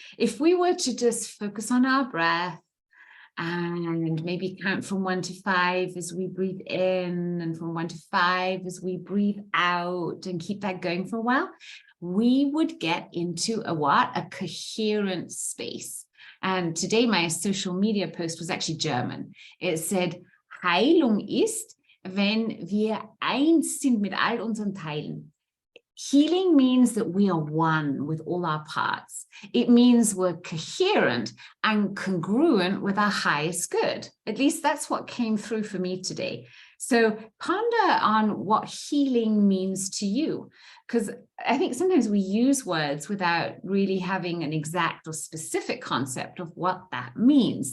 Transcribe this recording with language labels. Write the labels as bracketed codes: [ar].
[en] If we were to just focus on our breath and maybe count from 1 to 5 as we breathe in and from 1 to 5 as we breathe out and keep that going for a while, we would get into a coherent space. And today my social media post was actually German. It said, [de] Heilung ist, wenn wir eins sind mit all unseren Teilen. [en] Healing means that we are one with all our parts. It means we're coherent and congruent with our highest good. At least that's what came through for me today. So ponder on what healing means to you, because I think sometimes we use words without really having an exact or specific concept of what that means.